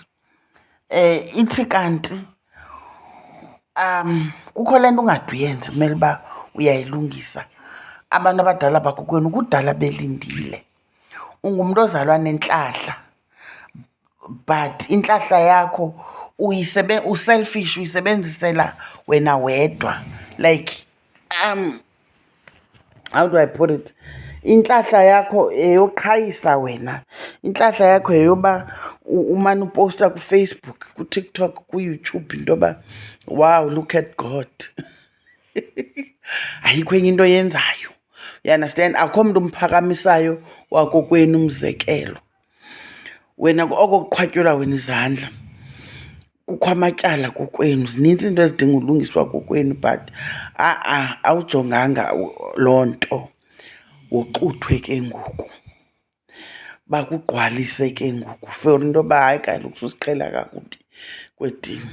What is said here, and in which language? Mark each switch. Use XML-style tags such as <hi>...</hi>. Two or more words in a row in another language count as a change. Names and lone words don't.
<xh>Ithi kanti kukho le nto ungade uyenze, kumele uba uyayilungisa. Abantu abadala bakokwenu kudala belindile. Ungumntu ozalwa nentlahla, but intlahla yakho uselfish, uyisebenzisela wena wedwa.</xh> <en>Like how do I put it?</en> <xh>Intlahla yakho yeyoqhayisa wena. Intlahla yakho yeyoba umane uposta kuFacebook, kuTikTok, kuYouTube into yoba</xh> <en>wow, look at God.</en> <xh>Ayikho enye into oyenzayo.</xh> <en>You understand?</en> <xh>Akho mntu umphakamisayo wakokwenu umzekelo. Wena oko kuqhwatyelwa wena izandla. Kukho amatyala kokwenu, zinintsi into ezidinga ulungiswa kokwenu, but awujonganga loo nto. Woxuthwe ke ngoku, bakugqwalise ke ngoku for into yoba hayi kaloku susiqhela kakubi kwedini.</xh>